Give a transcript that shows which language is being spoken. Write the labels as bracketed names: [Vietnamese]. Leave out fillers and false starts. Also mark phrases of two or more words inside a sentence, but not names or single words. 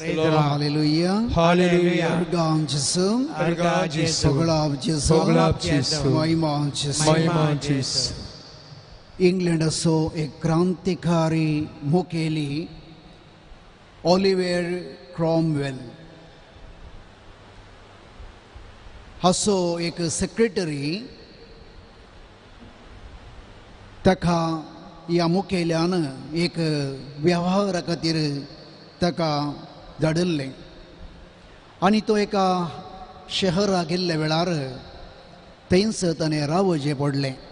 [English] the Lord. Hallelujah. Hallelujah. [Konkani] Ergam Jesu. Ergam Jesu. Poglab Jesu. Poglab Jesu. Mahima Jesu. महिमा Jesu. इंग्लैंड असो एक क्रांतिकारी मुखेली ऑलिव्हर क्रॉमवेल असो एक सेक्रेटरी ताका या मुखेल्यान एक व्यवहारा खातीर ताका धाडिल्लें आनी तो एका शहराक गेल्ल्या वेळार थंयच ताणें रावचें पडलें.